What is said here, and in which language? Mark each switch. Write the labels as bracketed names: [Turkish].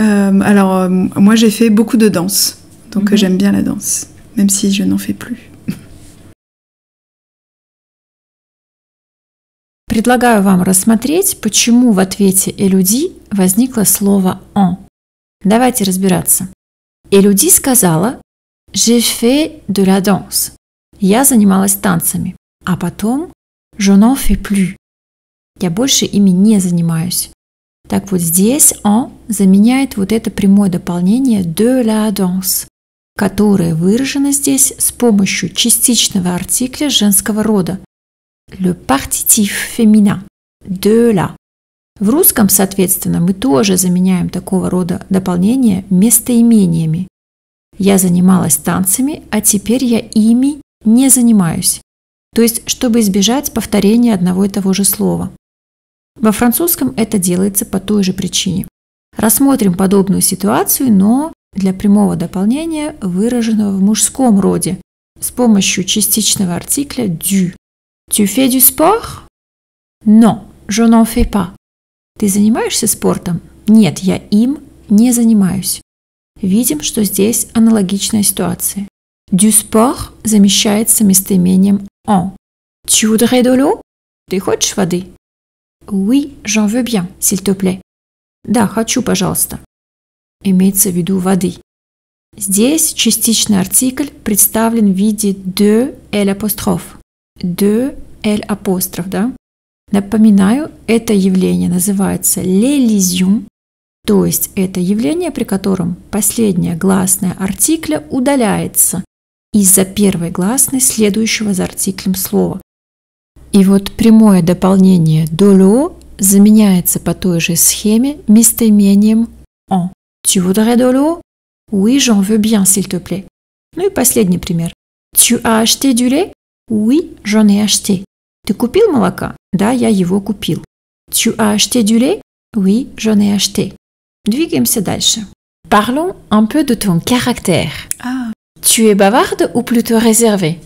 [French] Moi j'ai fait beaucoup de danse, donc j'aime bien la danse, même si je n'en fais plus. [Russian] Предлагаю вам рассмотреть, почему в ответе Элюди возникло слово «en». Давайте разбираться. Элюди сказала [French] «J'ai fait de la danse». [Russian] Я занималась танцами. А потом [French] «Je n'en fais plus». [Russian] Я больше ими не занимаюсь. Так вот здесь «en» заменяет вот это прямое дополнение [French] «de la danse», [Russian] которое выражено здесь с помощью частичного артикля женского рода. [French] Le partitif féminin de la. [Russian] В русском, соответственно, мы тоже заменяем такого рода дополнения местоимениями. Я занималась танцами, а теперь я ими не занимаюсь. То есть, чтобы избежать повторения одного и того же слова. Во французском это делается по той же причине. Рассмотрим подобную ситуацию, но для прямого дополнения, выраженного в мужском роде, с помощью частичного артикля du. [French] Tu fais du sport? Non, je n'en fais pas. [Russian] Ты занимаешься спортом? Нет, я им не занимаюсь. Видим, что здесь аналогичная ситуация. [French] Du sport [Russian] замещается местоимением en. [French] Tu voudrais de l'eau? [Russian] Ты хочешь воды? [French] Oui, j'en veux bien, s'il te plaît. [Russian] Да, хочу, пожалуйста. Имеется в виду воды. Здесь частичный артикль представлен в виде de l'apostrophe. [French] De l'apostrophe, да? [Russian] Напоминаю, это явление называется l'élision, то есть это явление, при котором последняя гласная артикля удаляется из-за первой гласной следующего за артиклем слова. И вот прямое дополнение [French] de l'eau [Russian] заменяется по той же схеме местоимением en. [French] Tu voudrais de l'eau? Oui, j'en veux bien, s'il te plaît. [Russian] Ну и последний пример. [French] Tu as acheté du lait? Oui, j'en ai acheté. [Russian] Ты купил молока? Да, я его купил. [French] Tu as acheté du lait? Oui, j'en ai acheté. [Russian] Двигаемся дальше. [French] Parlons un peu de ton caractère. Tu es bavarde ou plutôt réservée?